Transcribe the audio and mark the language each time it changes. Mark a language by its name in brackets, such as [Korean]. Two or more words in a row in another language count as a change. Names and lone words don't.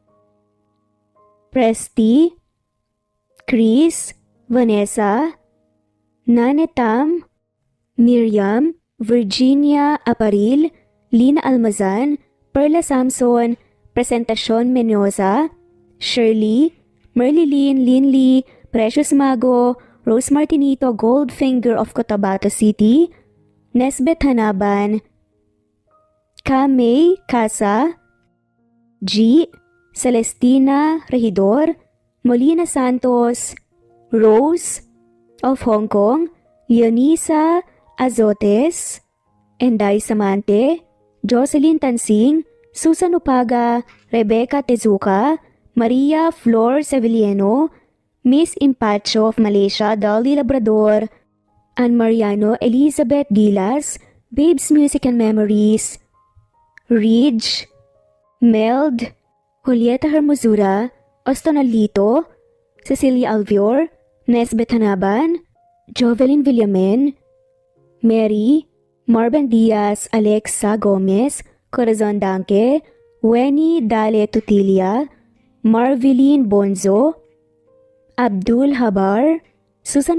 [Filipino] Presti, Chris, Vanessa, Nanetam, Miriam, Virginia Aparil, Lina Almazan, Perla Samson, Presentacion Menyoza, Shirley, Merlilyn Linley, Precious Mago, Rose Martinito Goldfinger of Cotabato City, Nesbeth Hanaban, Kamay Casa, G. Celestina Regidor, Molina Santos, Rose of Hong Kong, Leonisa Azotes, Enday Samante, Jocelyn Tansing, Susan Upaga, Rebecca Tezuka, Maria Flor Sevilleno, Miss Impacho of Malaysia, Dolly Labrador, Ann Mariano, Elizabeth Gilas, Babes Music and Memories, Ridge, Meld, Julieta Hermosura, Austin Alito, Cecilia Alvior, Nesbeth Hanaban, Jovelyn Villamen, Mary, Marvin Diaz, Alexa Gomez, Corazon Danque, Weni Dale Tutilia, Marveline Bonzo, Abdul Habar, Susan